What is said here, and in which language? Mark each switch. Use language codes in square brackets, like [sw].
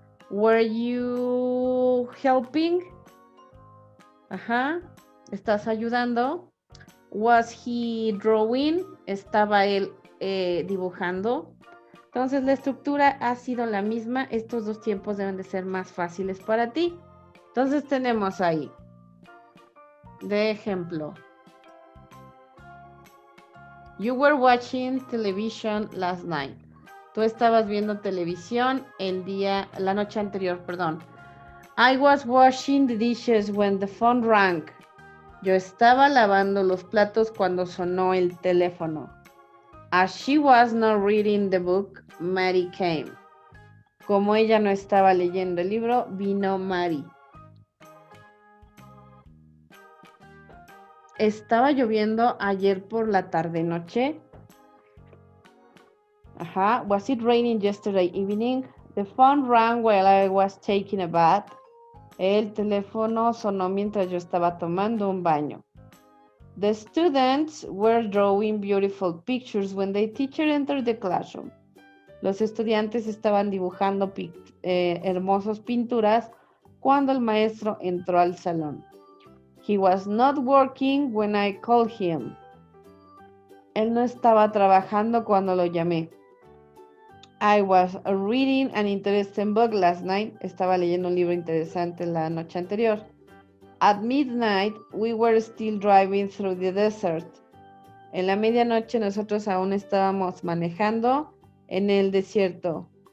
[en] Were you helping? Ajá. [es] ¿Estás ayudando? [en] Was he drawing? [es] ¿Estaba él dibujando? Entonces la estructura ha sido la misma. Estos dos tiempos deben de ser más fáciles para ti. Entonces tenemos ahí, de ejemplo, [en] you were watching television last night. [es] Tú estabas viendo televisión la noche anterior, perdón. [en] I was washing the dishes when the phone rang. [es] Yo estaba lavando los platos cuando sonó el teléfono. [en] As she was not reading the book, Mary came. [es] Como ella no estaba leyendo el libro, vino Mary. Estaba lloviendo ayer por la tarde-noche. Ajá. [en] Was it raining yesterday evening? The phone rang while I was taking a bath. [es] El teléfono sonó mientras yo estaba tomando un baño. [en] The students were drawing beautiful pictures when the teacher entered the classroom. [es] Los estudiantes estaban dibujando hermosas pinturas cuando el maestro entró al salón. [en] He was not working when I called him. [es] Él no estaba trabajando cuando lo llamé. [en] I was reading an interesting book last night. [es] Estaba leyendo un libro interesante la noche anterior. [en] At midnight, we were still driving through the desert. [es] En la medianoche nosotros aún estábamos manejando en el desierto.